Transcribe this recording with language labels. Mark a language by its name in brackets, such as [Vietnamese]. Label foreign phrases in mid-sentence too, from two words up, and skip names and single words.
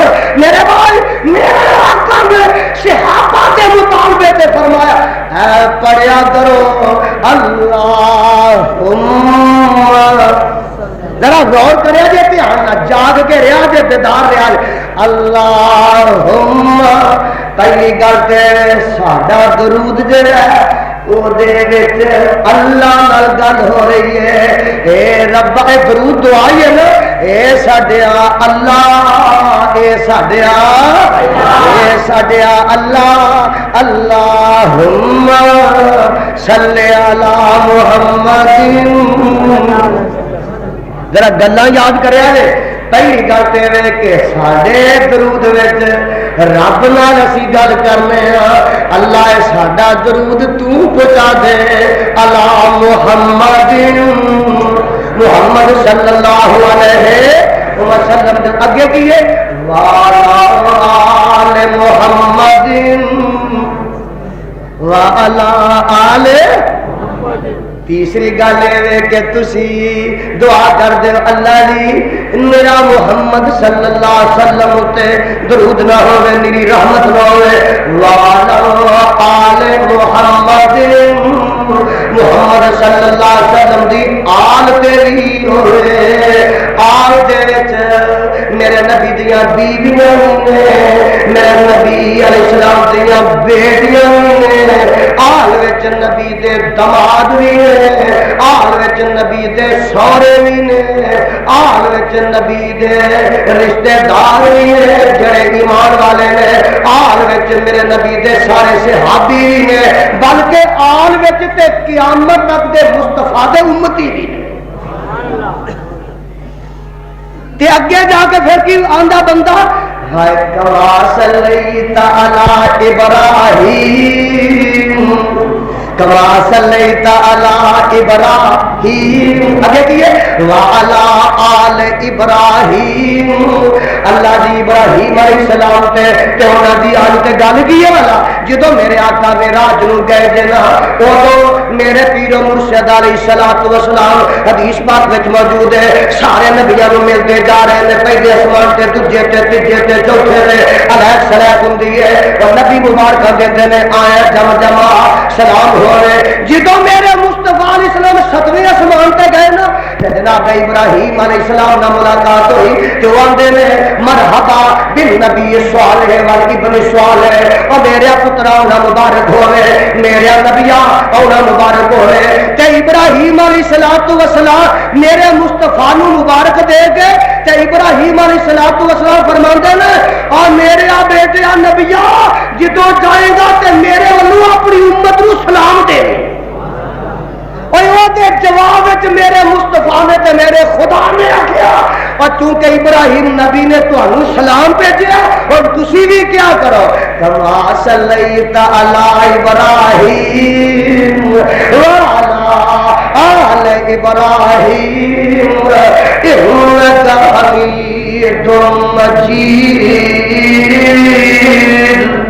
[Punjabi] میرے بھائی میرے آقا نے صحابہ کے مطالبے سے فرمایا اے پڑھیا کرو اللہم. ذرا غور کریا جے دھیان نہ جاگ کے رہا جے بیدار رہا جے. اللہم پہلی گل تے ساڈا درود جڑا ہے اللہ نال گل ہو رہی ہے. اے رب اے درود دعائی ہے نا، اے ساڈیا اللہ، اے ساڈیا اللہ. [Arabic] اللہم صلی علی محمد. [Punjabi] ذرا گلاں یاد کریا جے. پہلی گل تے کہ ساڈے درود وچ رب نال اسی گل کرنے ہاں. اللہ ساڈا درود تو پہنچا دے علی محمد، محمد [Arabic] صلی اللہ علیہ وسلم. [Punjabi] اگے کی ہے [Arabic] وعلی آل محمد وعلی آل. [Punjabi] تیسری گل یہ کہ تسی دعا کر دے اللہ جی میرا محمد [Arabic] صلی اللہ علیہ وسلم [Punjabi] تے درود نہ ہوئے، میری رحمت نہ ہوئے. [Arabic] وعلی آل محمد، [Punjabi] محمد [Arabic] صلی اللہ علیہ وسلم [Punjabi] دی آل تیری ہوئے. آل دے وچ میرے نبی دیاں بیویاں نے، میرے نبی [Arabic] علیہ السلام [Punjabi] دیاں بیٹیاں نے. آل وچ نبی دے دماد بھی نے، آل وچ نبی دے سورے بھی نے، آل وچ نبی دے رشتہ دار بھی نے جڑے ایمان والے نے. آل وچ میرے نبی دے سارے صحابی بھی نے، بلکہ آل وچ تے قیامت تک دے مصطفیٰ دے امتی بھی نے. تے اگے جا کے پھر کی آندا بندہ ہائے [Arabic] کما صلیت علی ابراہیم، کما صلیت علی ابراہیم. [Punjabi] اگے کیے [Arabic] وعلی آل ابراہیم. [Punjabi] اللہ جی ابراہیم [Arabic] علیہ السلام [Punjabi] تے انہاں دی آل تے گل کی ہے والا. جدوں میرے آقا معراج نوں گئے جنا اودوں میرے پیر و مرشد [Arabic] علیہ الصلوۃ والسلام [Punjabi] حدیث پاک وچ موجود ہے سارے نبیاں نوں ملتے جا رہے ہیں. پہلے آسمان تے دوجے تے تیجے تے چوتھے تے [Arabic] علیہ السلام [Punjabi] ہوندی ہے اور نبی مبارک کہندے نے آیا جم جما سلام ہو رہے. جدوں میرے مصطفیٰ [Arabic] علیہ السلام [Punjabi] 7ویں آسمان تے گئے نا جناب ابراہیم علیہ السلام نال ملاقات ہوئی جو آندے نے [Arabic] مرحبا بالنبی صالح والابن صالح. [Punjabi] اور میرے پترا انہاں مبارک ہوے، میرے نبیاں انہاں مبارک ہوے. تے ابراہیم [Arabic] علیہ السلام [Punjabi] میرے مصطفیٰ نو مبارک دے کے تے ابراہیم [Arabic] علیہ السلام [Punjabi] فرماندے نے اور میرے بیٹے نبیا جدوں جائے گا تے میرے ولوں اپنی امت نو سلام دے. اور جواب میرے مصطفیٰ نے تے میرے خدا نے آخیا اور چونکہ ابراہیم نبی نے [Urdu] تمہیں سلام بھیجا [Punjabi] اور تسی بھی کیا کرو [Arabic] کما صلیت علی ابراہیم وعلی آل ابراہیم انک حمید مجید.